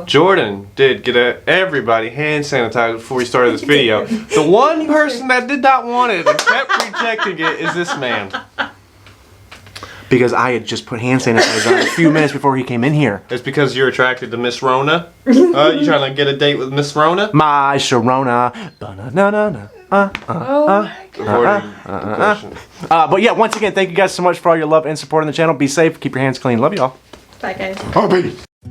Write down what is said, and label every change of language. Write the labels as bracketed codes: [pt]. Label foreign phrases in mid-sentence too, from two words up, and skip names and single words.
[en] Jordan did get everybody hand sanitizer before we started this video. The one person that did not want it and kept rejecting it is this man. Because I had just put hand sanitizer on a few minutes before he came in here. It's because you're attracted to Miss Rona? You trying to get a date with Miss Rona? My Sharona. Ba-na-na-na-na. But yeah, once again, thank you guys so much for all your love and support on the channel. Be safe. Keep your hands clean. Love y'all. Bye, guys. Oh, baby.